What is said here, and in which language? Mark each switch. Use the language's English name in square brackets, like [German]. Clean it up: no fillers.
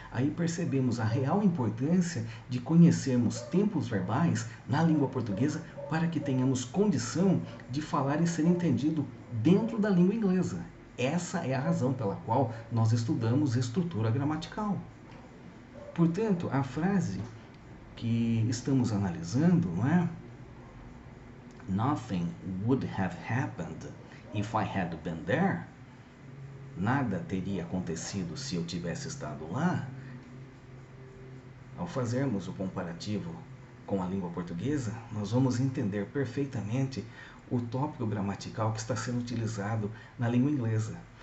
[Portuguese] Aí percebemos a real importância de conhecermos tempos verbais na língua portuguesa para que tenhamos condição de falar e ser entendido dentro da língua inglesa. Essa é a razão pela qual nós estudamos estrutura gramatical. Portanto, a frase que estamos analisando, não é? [English] Nothing would have happened if I had been there. [Portuguese] Nada teria acontecido se eu tivesse estado lá. Ao fazermos o comparativo com a língua portuguesa, nós vamos entender perfeitamente o tópico gramatical que está sendo utilizado na língua inglesa.